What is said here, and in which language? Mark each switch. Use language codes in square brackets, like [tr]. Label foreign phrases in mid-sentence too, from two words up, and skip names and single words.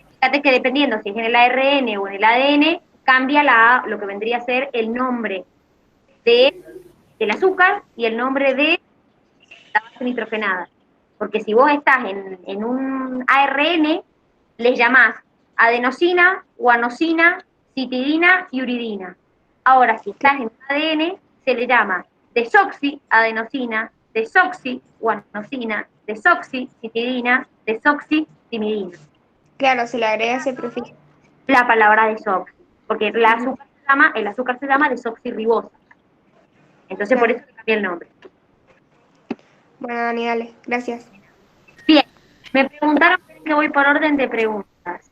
[es] fíjate que dependiendo si es en el ARN o en el ADN, cambia lo que vendría a ser el nombre del azúcar y el nombre de la base nitrogenada. Porque si vos estás en un ARN, les llamás adenosina, guanosina, citidina y uridina. Ahora, si estás en un ADN, se le llama desoxiadenosina, desoxiguanosina, desoxicitidina, desoxitimidina. Claro, se le agrega ese prefijo. La palabra desoxi, porque Ujú. el azúcar se llama desoxirribosa. Entonces, por Claro. eso le cambié el nombre. Bueno, Dani, dale, gracias. Bien, me preguntaron que voy por orden de preguntas.